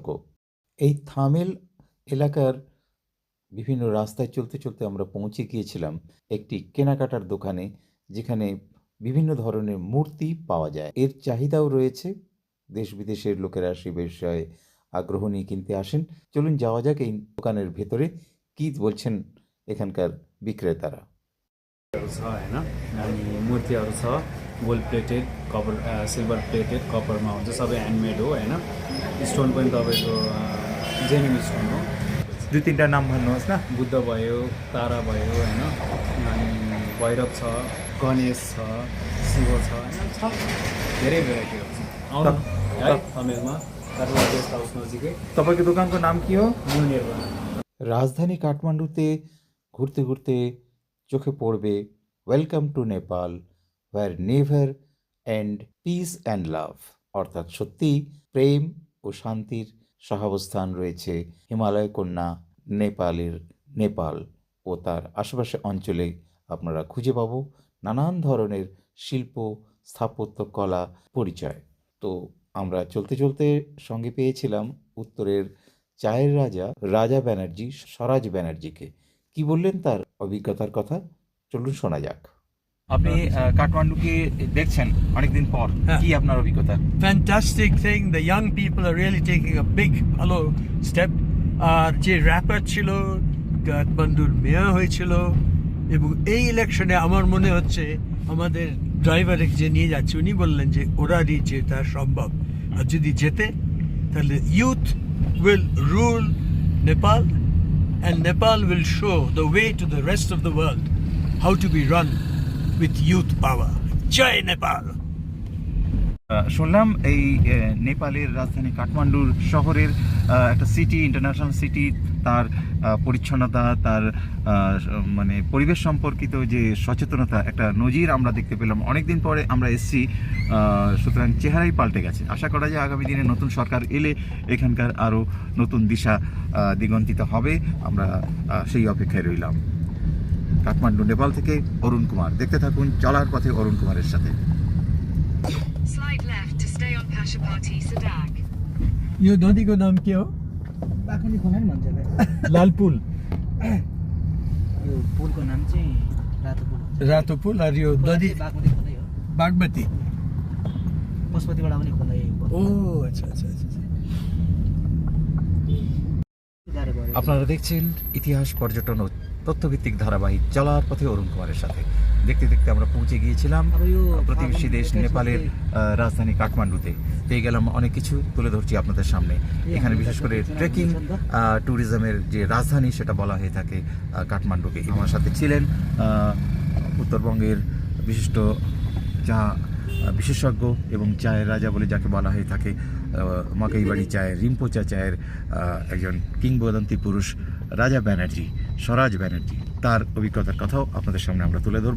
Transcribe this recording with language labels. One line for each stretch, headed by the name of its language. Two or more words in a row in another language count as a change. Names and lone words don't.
Bangla: এই থামেল এলাকার বিভিন্ন রাস্তায় চলতে চলতে আমরা পৌঁছে গিয়েছিলাম একটি কেনাকাটার দোকানে, যেখানে বিভিন্ন ধরনের মূর্তি পাওয়া যায়। এর চাহিদাও রয়েছে, দেশ বিদেশের লোকেরা সে বিষয়ে আগ্রহ নিয়ে কিনতে আসেন। চলুন যাওয়া যাক এই দোকানের ভেতরে, কি বলছেন এখানকাर विक्रेतारा।
Nepali: होइन अनि मूर्तिहरू छ,
English: gold plated, copper silver plated,
Nepali: कपरमा हुन्छ, सबै ह्यान्डमेड हो होइन। स्टोन पनि तपाईँको
English: genuine stone
Nepali: हो। दुई तिनवटा नाम भन्नुहोस् न। बुद्ध भयो, तारा भयो होइन, अनि भैरव छ, गणेश छ, शिव छ होइन, छ धेरै भेराइटीहरू छ। आउनु है थमेलमा, काठमाडौँ गेस्ट हाउस नजिकै। तपाईँको दोकानको नाम के हो? न्यू निर्माण।
Bangla: রাজধানী কাঠমান্ডুতে ঘুরতে ঘুরতে চোখে পড়বে
English: welcome to Nepal, where never and peace and love,
Bangla: অর্থাৎ সত্যি প্রেম ও শান্তির সহাবস্থান রয়েছে হিমালয় কন্যা নেপালের নেপাল ও তার আশেপাশে অঞ্চলে। আপনারা খুঁজে পাবো নানান ধরনের শিল্প, স্থাপত্য, কলা পরিচয়। তো আমরা চলতে চলতে সঙ্গে পেয়েছিলাম উত্তরের চায়ের রাজা রাজা ব্যানার্জি, স্বরাজ ব্যানার্জিকে। কি বললেন তার অভিজ্ঞতার কথা, চলুন শোনা যাক। আপনি কাঠমান্ডুকে দেখছেন অনেকদিন পর, কি আপনার অভিজ্ঞতা?
English: Fantastic thing. The young people are really taking a big ভালো step.
Bangla: আর যে র্যাপার ছিল কাঠমান্ডুর মেয়র হয়েছিল, এবং এই ইলেকশনে আমার মনে হচ্ছে আমাদের ড্রাইভার যে নিয়ে যাচ্ছে উনি বললেন যে ওরারই জেতা সম্ভব, আর যদি জেতে তাহলে ইউথ
English: will rule Nepal, and Nepal will show the way to the rest of the world how to be run with youth power.
Nepali: Jai Nepal!
Bangla: শুনলাম এই নেপালের রাজধানী কাঠমান্ডুর শহরের একটা সিটি,
English: international city,
Bangla: তার পরিচ্ছন্নতা, তার মানে পরিবেশ সম্পর্কিত যে সচেতনতা, একটা নজির আমরা দেখতে পেলাম। অনেকদিন পরে আমরা এসেছি, সুতরাং চেহারাই পাল্টে গেছে। আশা করা যায় আগামী দিনে নতুন সরকার এলে এখানকার আরও নতুন দিশা দিগন্তিত হবে। আমরা সেই অপেক্ষায় রইলাম। কাঠমান্ডু, নেপাল থেকে অরুণ কুমার। দেখতে থাকুন চলার পথে অরুণ কুমারের সাথে।
English: Slide left to stay on Pashupati Sadak.
Nepali: यो नदीको नाम के हो? बागमती खोला नि भन्छ लाल पुल यो पुलको नाम चाहिँ रातो पुल हो। रातो पुल और यो खोला नदी चाहिँ बागमती खोलै हो। बागमती पशुपतिबाट पनि खोला यही हो।
Hindi: ओ अच्छा अच्छा अच्छा
Nepali: गाह्रो भयो।
Bangla: আপনারা দেখছেন ইতিহাস পর্যটন ও তথ্যভিত্তিক ধারাবাহিক চলার পথে অরুণ কুমারের সাথে। দেখতে দেখতে আমরা পৌঁছে গিয়েছিলাম
Nepali: अब यो
Bangla: প্রতিবেশী দেশ নেপালের রাজধানী কাঠমান্ডুতে। পেয়ে গেলাম অনেক কিছু, তুলে ধরছি আপনাদের সামনে। এখানে বিশেষ করে ট্রেকিং ট্যুরিজমের যে রাজধানী সেটা বলা হয়ে থাকে কাঠমান্ডুকে। আমার সাথে ছিলেন উত্তরবঙ্গের বিশিষ্ট চা বিশেষজ্ঞ এবং চায়ের রাজা বলে যাকে বলা হয়ে থাকে, মাকাইবাড়ি চায়ের, রিম্পোচা চায়ের একজন কিংবদন্তি পুরুষ রাজা ব্যানার্জি, স্বরাজ ব্যানার্জি, তার অভিজ্ঞতার কথাও আপনাদের সামনে আমরা তুলে ধরবো।